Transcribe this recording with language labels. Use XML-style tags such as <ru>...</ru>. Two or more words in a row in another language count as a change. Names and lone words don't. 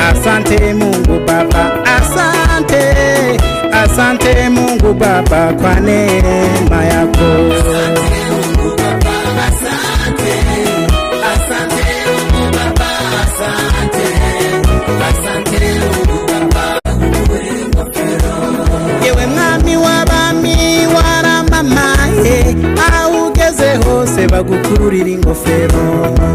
<sw>Asante Mungu Baba, asante, asante Mungu Baba kwa neema yako.</sw> <rw>Yewe mwami w'abami waramamaye, aho ugeze hose bagukurira ingofero.</rw>